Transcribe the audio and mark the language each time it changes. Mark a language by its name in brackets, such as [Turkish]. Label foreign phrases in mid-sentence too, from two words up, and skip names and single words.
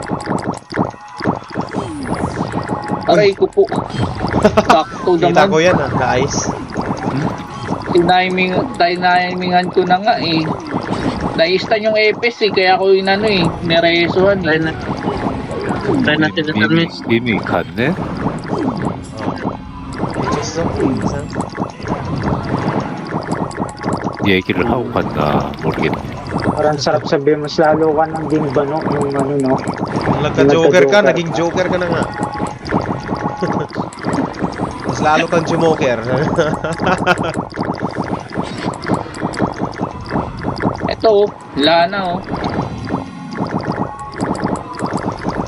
[Filipino] Aray ko po. Sakto Kita ko naman. yan na-ice. Tinayimingan ko na nga eh. Naistan yung epes eh. Kaya ako yung ano eh. Niresuhan Try eh. na. Try natin ito, miss. [Korean] 이미 갔네? [Filipino] Miss isa. [Korean] 얘기를 하고 갔나 모르겠네. [Filipino] Parang sarap sabihin, mas lalo ka nang ginbano nung ano no. Kung nagka-joker ka, naging joker ka na nga. Mas lalo kang jumoker. Ito oh. Wala na oh.